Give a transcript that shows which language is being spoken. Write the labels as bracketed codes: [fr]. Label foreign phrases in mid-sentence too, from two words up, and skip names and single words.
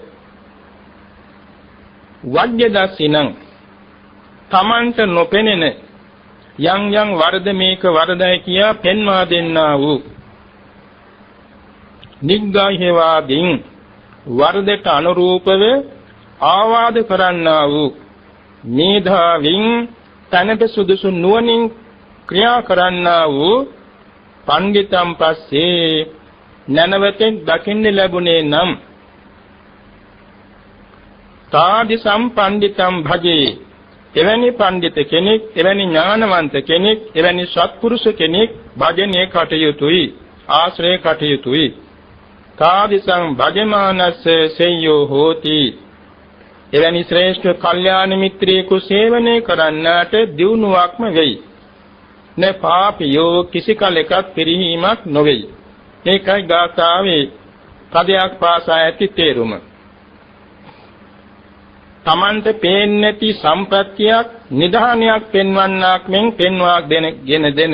[si] වජ්ජදස්සිනං තමන්ට නොපෙනෙන යම් යම් වරද මේක වරදයි කියා පෙන්වා දෙන්නා වූ නිග්ගාහේවාදීන් වරදට අනුරූපව ආවාද කරන්නා වූ මේධාවින් තනට සුදුසු නුවණින් ක්‍රියා කරන්නා වූ පණ්ඩිතම් පස්සේ නැනවතෙන් දකින්න ලැබුණේ නම් [pi] තාදි සම්පණ්ඩිතම් භජේ [si] එවැනි පණ්ඩිත කෙනෙක් එවැනි ඥානවන්ත කෙනෙක් එවැනි සත්පුරුෂ කෙනෙක් භජනයේ කටයුතුයි ආශ්‍රය කටයුතුයි [pi] තාදි සම් භජමානස්ස සෙය්‍යෝ හෝති [si] එවැනි ශ්‍රේෂ්ඨ කල්යාණ මිත්‍රයෙකු සේවනය කරන්නාට දියුණුවක්ම වෙයි. [pi] න පාපියෝ [si] කිසි කලෙකත් පිරිහීමක් නොවේයි. මේකයි ගාථාවේ පදයක් පාසා ඇති තේරුම. තමන්ට පේන්නේ නැති සම්ප්‍රත්‍යක් නිධානයක් පෙන්වන්නක් මෙන් පෙන්වා ගෙන දෙන.